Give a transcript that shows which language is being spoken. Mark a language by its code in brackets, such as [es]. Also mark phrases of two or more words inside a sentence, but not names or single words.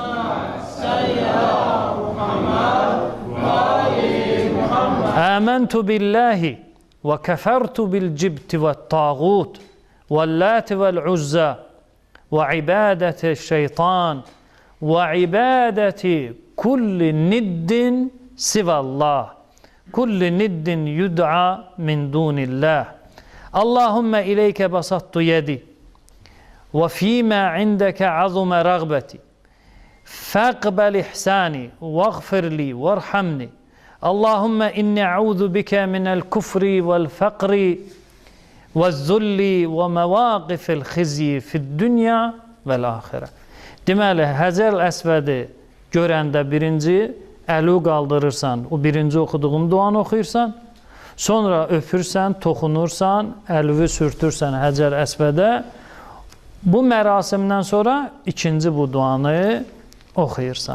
[ar] آمنت بالله و كفرت بالجبت و طاغوت و اللات والعزى و عبادة شيطان و عبادة كل ند سوى الله. كل ند يدعى من دون الله. اللهم إليك بسطت يدي وفيما عندك عظمت رغبتي فاقبل إحساني واغفر لي وارحمني. اللهم إني أعوذ بك من الكفر والفقر والذل ومواقف الخزي في الدنيا والآخرة. [az] Deməli, Həcər Əsvədi görəndə birinci əli qaldırırsan, o birinci oxuduğum duanı oxuyursan, sonra öpürsən, toxunursan, əlvi sürtürsən Həcər Əsvədə. Bu mərasimdən sonra ikinci bu duanı oxuyursan.